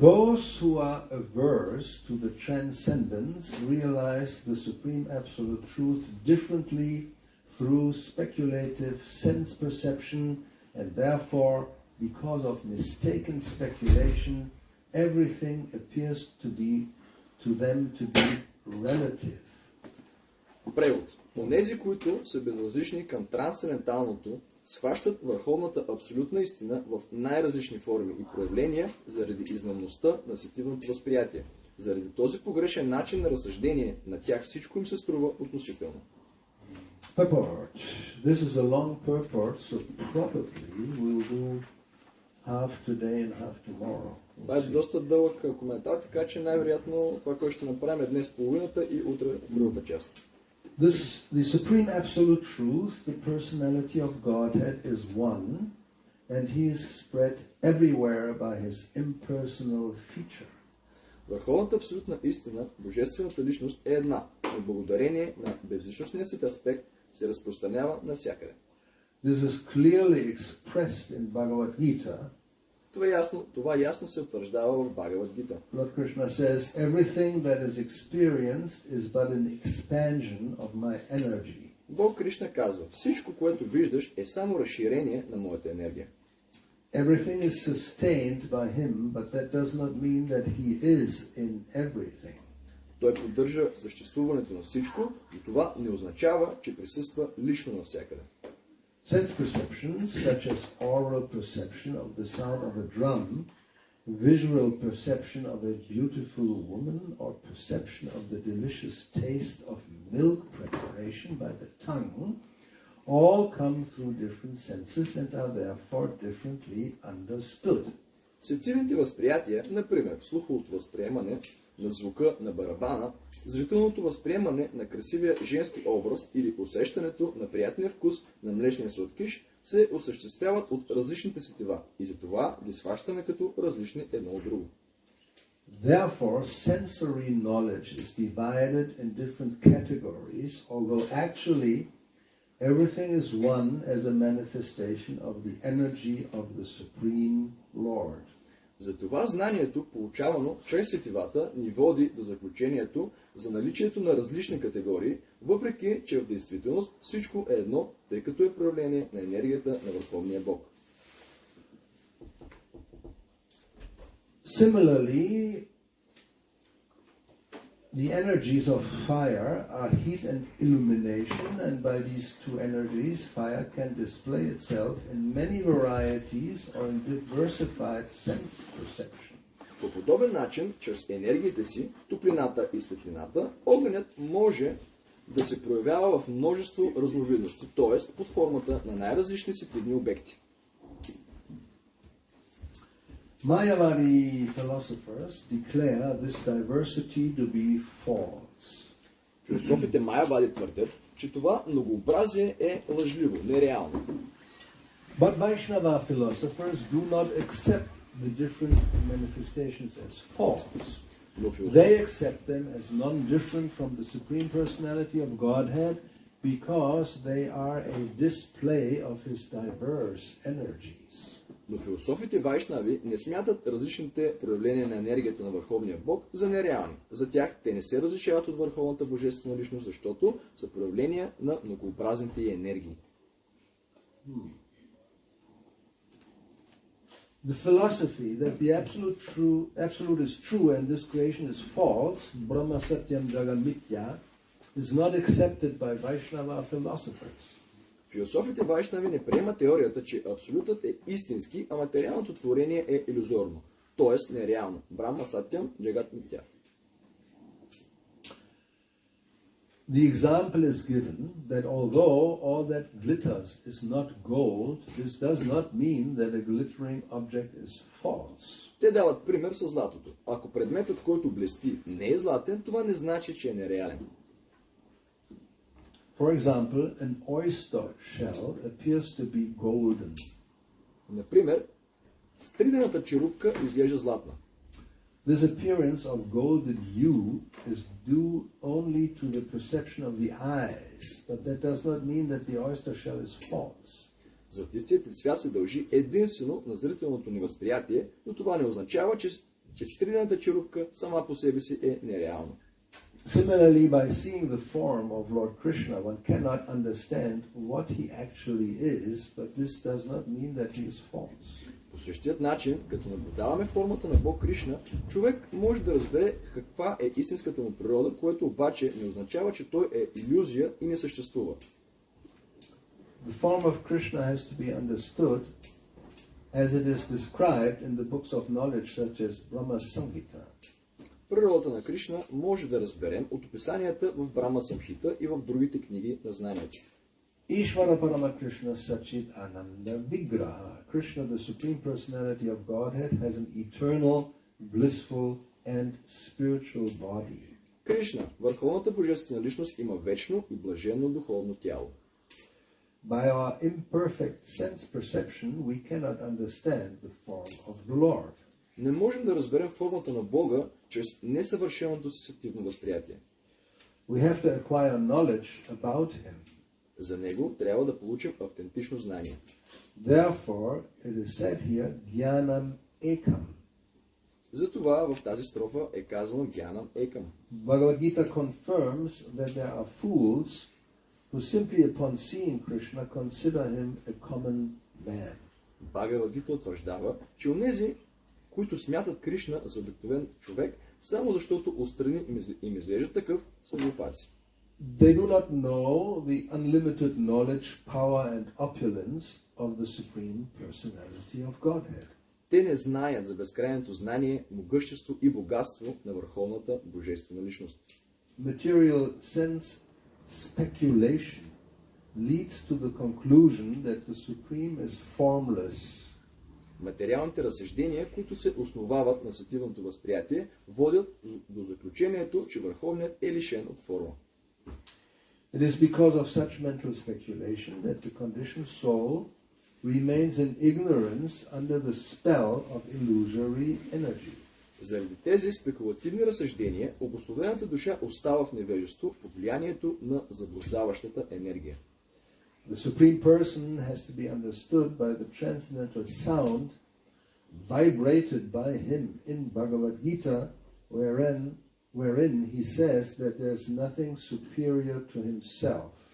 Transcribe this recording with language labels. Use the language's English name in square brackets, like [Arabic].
[English] Those who are averse to the transcendence realize the supreme absolute truth differently through speculative sense perception, and therefore, because of mistaken speculation, everything appears to them to be relative. [Bulgarian] Превод. Онези, които са безразлични към трансценденталното, схващат върховната абсолютна истина в най-различни форми и проявления заради измамността на сетивното възприятие. Заради този погрешен начин на разсъждение, на тях всичко им се струва относително. [English] Purport. This is a long purport, so probably we'll do half today and half tomorrow. [Bulgarian] Това е доста дълъг коментар, така че най-вероятно това, което ще направим е днес половината и утре другата част. [English] The supreme absolute truth, the personality of Godhead, is one, and he is spread everywhere by his impersonal feature. [Bulgarian] Върховната абсолютна истина, божествената личност е една, но благодарение на безличностния си аспект се разпространява навсякъде. [English] This is clearly expressed in Bhagavad Gita. [Bulgarian] Това ясно се утвърждава в Бхагавад Гита. [English] Lord Krishna says, everything that is experienced is but an expansion of my energy. [Bulgarian] Бог Кришна казва, всичко, което виждаш, е само разширение на моята енергия. [English] Everything is sustained by him, but that does not mean that he is in everything. [Bulgarian] Той поддържа съществуването на всичко и това не означава, че присъства лично навсякъде. [English] Sense perceptions, such as oral perception of the sound of a drum, visual perception of a beautiful woman, or perception of the delicious taste of milk preparation by the tongue, all come through different senses and are therefore differently understood. [Bulgarian] Сетивните възприятия, например, слуховото възприемане на звука на барабана, зрителното възприемане на красивия женски образ или усещането на приятния вкус на млечния сладкиш, се осъществяват от различните сетива и затова ги схващаме като различни едно от друго. [English] Therefore, sensory knowledge is divided in different categories, although actually everything is one as a manifestation of the energy of the Supreme Lord. [Bulgarian] Затова знанието, получавано чрез сетивата, ни води до заключението за наличието на различни категории, въпреки че в действителност всичко е едно, тъй като е проявление на енергията на Върховния Бог. [English] Similarly, the energies of fire are heat and illumination, and by these two energies, fire can display itself in many varieties or in diversified sense perception. [Bulgarian] По подобен начин, чрез енергиите си, топлината и светлината, огънят може да се проявява в множество разновидности, т.е. под формата на най-различни сетивни обекти. [English] Mayavadi philosophers declare this diversity to be false. [Bulgarian] Философите Майявади твърдят, че това многообразие е лъжливо, нереално. [English] But Vaishnava philosophers do not accept the different manifestations as false. They accept them as non-different from the Supreme Personality of Godhead because they are a display of his diverse energies. [Bulgarian] Но философите вайшнави не смятат различните проявления на енергията на Върховния Бог за нереални. За тях те не се различават от Върховната Божествена личност, защото са проявления на многообразните й енергии. [English] The philosophy that the absolute is true and this creation is false, [Sanskrit] Brahma Satyam Jagat Mithya, [English] is not accepted by Vaishnava philosophers. [Bulgarian] Философите вайшнави не приемат теорията, че абсолютът е истински, а материалното творение е илюзорно, т.е. нереално. [Sanskrit] Брахма Сатям Джагат Митя. [English] The example is given that although all that glitters is not gold, this does not mean that a glittering object is false. [Bulgarian] Те дават пример със златото. Ако предметът, който блести, не е златен, това не значи, че е нереален. [English] For example, an oyster shell appears to be golden. [Bulgarian] Например, стридената черупка изглежда златна. [English] This appearance of golden hue is due only to the perception of the eyes, but that does not mean that the oyster shell is false. [Bulgarian] Златистият цвят се дължи единствено на зрителното ни възприятие, но това не означава, че стридената черупка сама по себе си е нереална. [English] Similarly, by seeing the form of Lord Krishna, one cannot understand what he actually is, but this does not mean that he is false. [Bulgarian] По същият начин, като наблюдаваме формата на Бог Кришна, човек може да разбере каква е истинската му природа, което обаче не означава, че той е илюзия и не съществува. [English] The form of Krishna has to be understood as it is described in the books of knowledge such as Brahma Samhita. [Bulgarian] Природата на Кришна може да разберем от описанията в Брахма Самхита и в другите книги на знанието. [Sanskrit] Ishvara Parama Krishna Sachit Ananda Vigraha. [English] Krishna, the Supreme Personality of Godhead, has an eternal, blissful and spiritual body. [Bulgarian] Кришна, върховната божествена личност, има вечно и блаженно духовно тяло. [English] By our imperfect sense perception, we cannot understand the form of the Lord. [Bulgarian] Не можем да разберем формата на Бога чрез несъвършеното сетивно възприятие. [English] We have to acquire knowledge about Him. [Bulgarian] За него трябва да получим автентично знание. [English] Therefore, it is said here, [Sanskrit] Jnanam Ekam. [Bulgarian] Затова в тази строфа е казано [Sanskrit] Гянам Екам. [English] Bhagavad Gita confirms that there are fools who simply upon seeing Krishna consider him a common man. [Bulgarian] Бхагавад Гита утвърждава, че онези, които смятат Кришна за обикновен човек, само защото отстрани им изглежда такъв, са глупаци. [English] They do not know the unlimited knowledge, power and opulence of the Supreme Personality of Godhead. [Bulgarian] Те не знаят за безкрайното знание, могъщество и богатство на върховната божествена личност. [English] Material sense speculation leads to the conclusion that the Supreme is formless. [Bulgarian] Материалните разсъждения, които се основават на сетивното възприятие, водят до заключението, че върховният е лишен от форма. [English] It is because of such mental speculation that the conditioned soul remains in ignorance under the spell of illusory energy. [Bulgarian] Заради тези спекулативни разсъждения, обусловената душа остава в невежество под влиянието на заблуждаващата енергия. [English] The Supreme Person has to be understood by the transcendental sound vibrated by him in Bhagavad Gita, wherein he says that there is nothing superior to himself.